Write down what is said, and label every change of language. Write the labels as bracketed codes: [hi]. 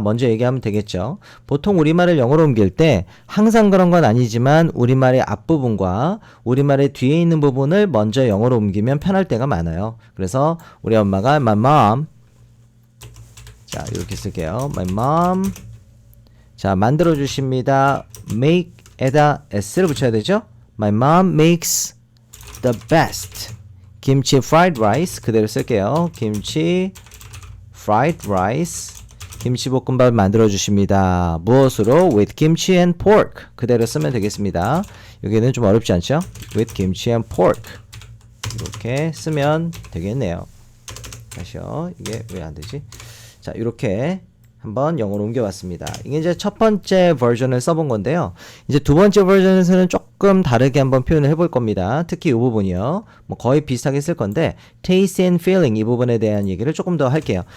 [ko] 먼저 얘기하면 되겠죠. 보통 우리말을 영어로 옮길 때 항상 그런 건 아니지만 우리말의 앞부분과 우리말의 뒤에 있는 부분을 먼저 영어로 옮기면 편할 때가 많아요. 그래서 우리 엄마가 [en] my mom, [ko] 자, 이렇게 쓸게요. [en] my mom, [ko] 자, 만들어 주십니다. make에다 s를 붙여야 되죠. [en] My mom makes the best 김치 fried rice, [ko] 그대로 쓸게요. 김치 [en] fried rice, [ko] 김치볶음밥을 만들어 주십니다. 무엇으로? [en] with kimchi and pork, [ko] 그대로 쓰면 되겠습니다. 여기는 좀 어렵지 않죠? [en] with kimchi and pork [ko] 이렇게 쓰면 되겠네요. 다시요. 이게 왜 안 되지? 자, 이렇게 한번 영어로 옮겨봤습니다. 이게 이제 첫 번째 버전을 써본 건데요. 이제 두 번째 버전에서는 조금 다르게 한번 표현을 해볼 겁니다. 특히 이 부분이요. 뭐 거의 비슷하게 쓸 건데 [en] taste and feeling [ko] 이 부분에 대한 얘기를 조금 더 할게요.